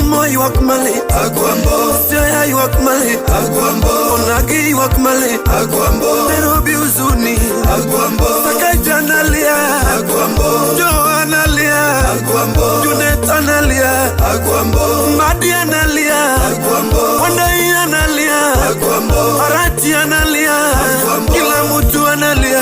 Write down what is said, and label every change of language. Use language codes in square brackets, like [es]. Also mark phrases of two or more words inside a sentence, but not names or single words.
[luo] ywak malit Agwambo, Siaya ywak malit Agwambo, Onagi ywak malit Agwambo, [sw] Nairobi huzuni Agwambo, Sakaja analia Agwambo, Joe analia Agwambo, Junet analia Agwambo, Mbadi analia Agwambo, Wandai analia Agwambo, Arati analia Kila mtu analia